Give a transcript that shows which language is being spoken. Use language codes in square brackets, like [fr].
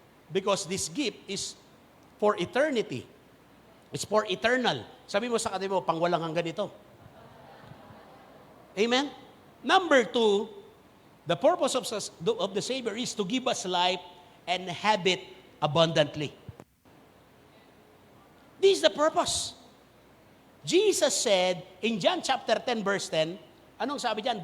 [en] Because this gift is for eternity. It's for eternal. [tl] Sabi mo sa katabi mo, pang walang hanggan ito. [en] Amen? Number 2, the purpose of the Savior is to give us life and have it abundantly. This is the purpose. Jesus said in John chapter 10 verse 10, [tl] anong sabi diyan?